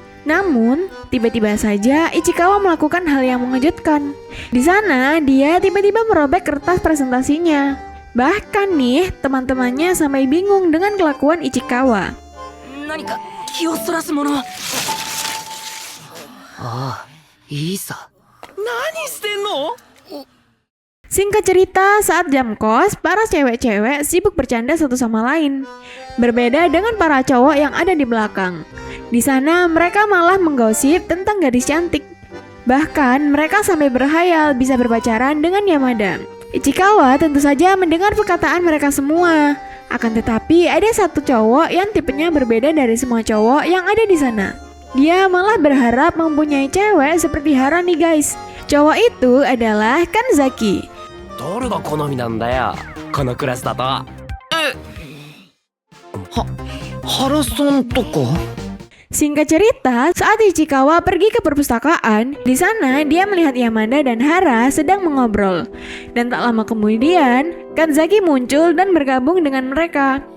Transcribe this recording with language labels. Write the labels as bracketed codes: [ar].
[id] Namun, tiba-tiba saja Ichikawa melakukan hal yang mengejutkan. Di sana, dia tiba-tiba merobek kertas presentasinya. Bahkan nih, teman-temannya sampai bingung dengan kelakuan Ichikawa. [ja] 何か気をそらすもの。ああ、いいさ。何してんの？ [id] Singkat cerita, saat jam kos, para cewek-cewek sibuk bercanda satu sama lain. Berbeda dengan para cowok yang ada di belakang. Di sana mereka malah menggosip tentang gadis cantik. Bahkan mereka sampai berhayal bisa berpacaran dengan Yamada. Ichikawa tentu saja mendengar perkataan mereka semua. Akan tetapi ada satu cowok yang tipenya berbeda dari semua cowok yang ada di sana. Dia malah berharap mempunyai cewek seperti Hara nih guys. Cowok itu adalah Kanzaki. [ja] 誰が好みなんだよこのクラスだと。原さんとか？ [id] Singkat cerita, saat Ichikawa pergi ke perpustakaan, di sana dia melihat Yamada dan Hara sedang mengobrol. Dan tak lama kemudian, Kanzaki muncul dan bergabung dengan mereka.